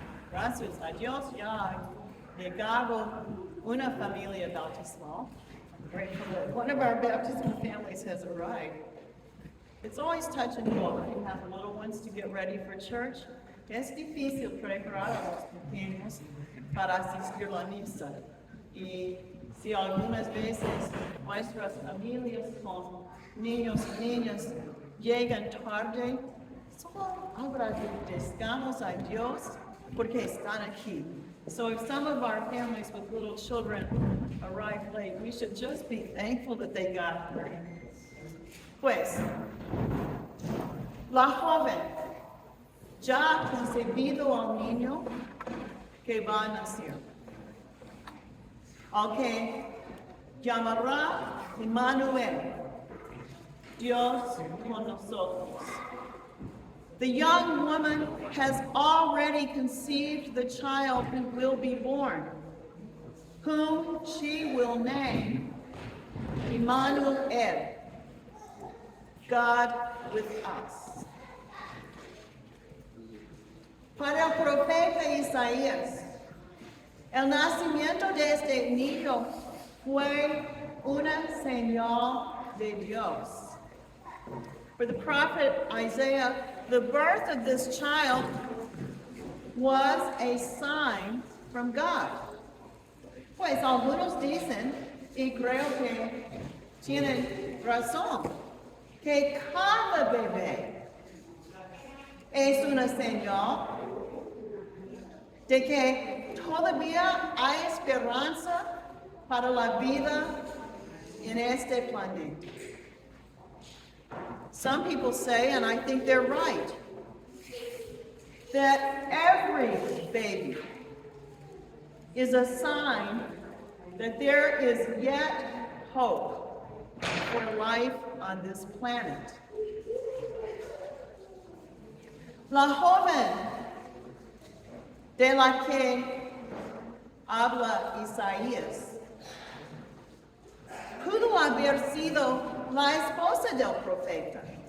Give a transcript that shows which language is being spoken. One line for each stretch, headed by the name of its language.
Spanish: gracias a Dios, ya ha llegado una familia bautismal.
English: One of our baptismal families has arrived. It's always touch and go when you have little ones to get ready for church.
Spanish: Es difícil preparar a los pequeños para asistir a la misa. Y si algunas veces nuestras familias con niños y niñas llegan tarde, solo agradecemos a Dios porque están aquí.
English: So if some of our families with little children arrive late, we should just be thankful that they got here.
Spanish: Pues, la joven ya ha concebido al niño que va a nacer, al que llamará Emmanuel, Dios con nosotros.
English: The young woman has already conceived the child who will be born, whom she will name Emmanuel, God with us.
Spanish: Para el profeta Isaías, el nacimiento de este niño fue una señal de Dios.
English: For the prophet Isaiah, the birth of this child was a sign from God.
Spanish: Pues algunos dicen, y creo que tienen razón, que cada bebé es una señal de que todavía hay esperanza para la vida en este planeta.
English: Some people say, and I think they're right, that every baby is a sign that there is yet hope for life on this planet.
Spanish: La joven de la que habla Isaías pudo haber sido la esposa del profeta,